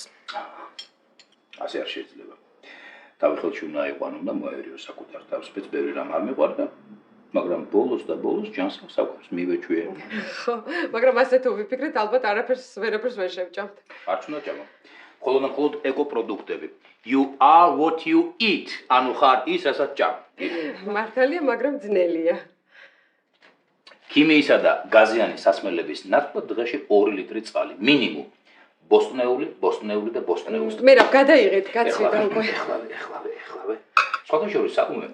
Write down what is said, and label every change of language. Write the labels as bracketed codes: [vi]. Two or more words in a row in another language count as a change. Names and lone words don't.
[ka] ასე არ შეიძლება. თავი ხელში უნდა აიყვანო და მოერიო საკუთარ თავს, მეც ბევრი რამ არ მიყვარდა, მაგრამ ბოლოს ჯანსაღ საკვებს მივეჩვიე. ხო, მაგრამ ასე თუ ვიფიქრეთ, ალბათ ვერაფერს ვერ შევჭამთ. არ უნდა ჭამო. მხოლოდ ეკოპროდუქტები. [en] You are what you eat. [ka] ანუ ხარ ის, რასაც ჭამ. მართალია, მაგრამ ძნელია. ქიმიისა და გაზიანი სასმელების ნაცვლად დღეში 2 ლიტრი წყალი, მინიმუმ. ბოსტნეული და ბოსტნეული. მე რა გადაიღეთ, კაცი და უკვე. ეხლავე. სხვადასხვა საკუმე.